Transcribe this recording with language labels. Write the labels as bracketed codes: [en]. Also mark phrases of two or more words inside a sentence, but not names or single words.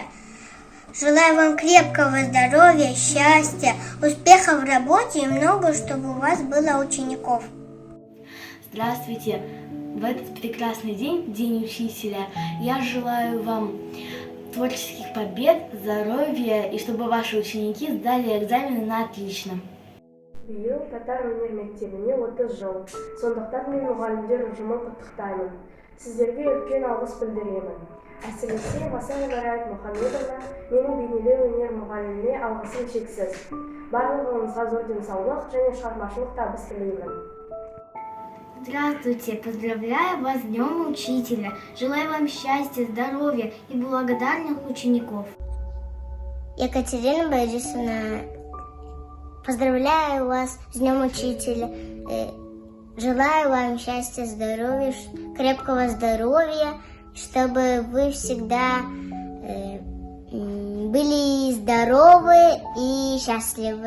[ru] Желаю вам крепкого здоровья, счастья, успехов в работе и много, чтобы у вас было учеников. Здравствуйте! В этот прекрасный день, День Учителя, я желаю вам творческих побед, здоровья и чтобы ваши ученики сдали экзамены на отлично. [kk] Биыл татар өнер мектебіне 30 жыл. Сондықтан мен мұғалімдер ұжымын құттықтаймын. Сіздерге үлкен алғыс білдіремін. Әсіресе Масай Бараят Мұхамедовна, менің бейнелеу өнер мұғаліміне алғысым шексіз. Барлығыңызға зор денсаулық және шығармашылық табыс тілеймін. [ru] Здравствуйте! Поздравляю вас с Днем Учителя. Желаю вам счастья, здоровья и благодарных учеников. Екатерина Борисовна, поздравляю вас с Днем Учителя. Желаю вам счастья, здоровья, крепкого здоровья, чтобы вы всегда были здоровы и счастливы.